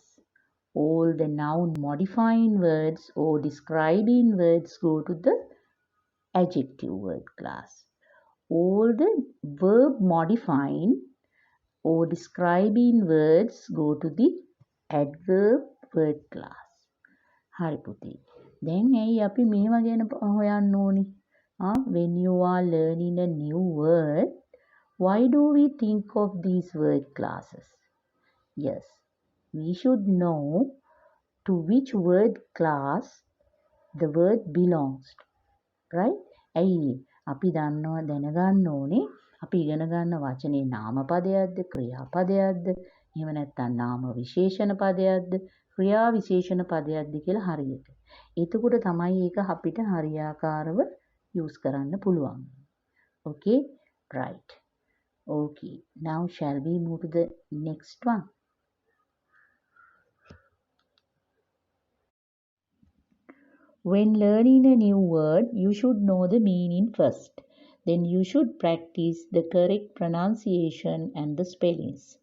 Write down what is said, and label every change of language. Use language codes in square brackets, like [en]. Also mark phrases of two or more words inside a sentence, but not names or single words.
[en] All the noun modifying words or describing words go to the adjective word class. All the verb modifying or describing words go to the adverb word class. [si] හරි පුතේ. දැන් ඇයි අපි මේවා ගැන හොයන්න ඕනි? [en] When you are learning a new word, why do we think of these word classes? Yes, we should know to which word class the word belongs to. Right? [si] ඇයි අපි දන්නවා දැනගන්න ඕනේ අපි ඉගෙන ගන්න වචනේ නාමපදයක්ද ක්‍රියාපදයක්ද එහෙම නැත්නම් නාම විශේෂණ පදයක්ද ක්‍රියා විශේෂණ පදයක්ද කියලා හරියට. එතකොට තමයි ඒක අපිට හරියාකාරව use කරන්න පුළුවන්. [en] Okay? Right. Okay. Now shall we move to the next one? When learning a new word, you should know the meaning first. Then you should practice the correct pronunciation and the spellings.